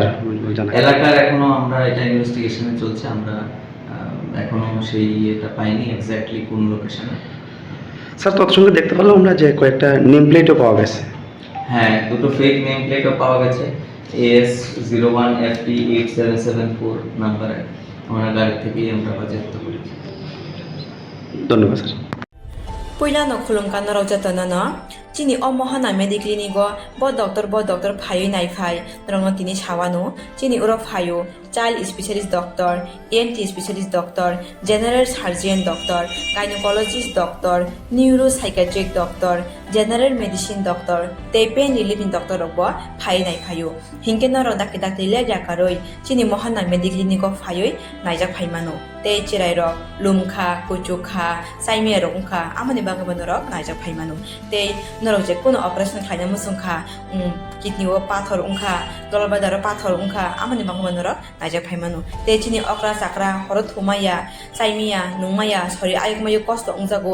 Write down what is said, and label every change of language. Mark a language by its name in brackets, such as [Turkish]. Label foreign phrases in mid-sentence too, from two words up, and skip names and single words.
[Bangla] এখনো আমরা এটা ইনভেস্টিগেশনে চলছে, আমরা এখনো সেই এটা পাইনি এক্স্যাক্টলি কোন লোকেশনে। স্যার, তৎসঙ্গে দেখতে পেলাম আমরা যে কয়েকটা [English] name plate [Bangla] পাওয়া গেছে। হ্যাঁ, দুটো [English] fake name plate [Bangla] পাওয়া গেছে। AS01FT8774 নাম্বারে আমরা গাড়ি থেকেই আমরা বাজেয়াপ্ত করেছি। ধন্যবাদ স্যার। [Kok Borok] Puyla no khulungkan no raujatana no chini omohana mediclinigo bo doctor phayo nai phai rongno tini sawano chini uro phayo [English] child specialist doctor, ENT specialist doctor, general surgeon doctor, gynecologist doctor, neuropsychiatric doctor, general medicine doctor, [Kok Borok] te [English] pain relieving doctor [Kok Borok] robo phai nai phayo hingke no rodak dak tile jakaroi chini mohana mediclinigo phayoi naijak phaimano te chirai rok lumkha kuchukha saimia rokha amani bagabano rok naijak phaimano te norok je kono operation khaina musungkha kidney o pathor ungkha dolbadar pathor ungkha amani bagabano rok naijak phaimano te chini okra sakra horot thumaya saimia nungmaya sori ayukmayu kosto ungjago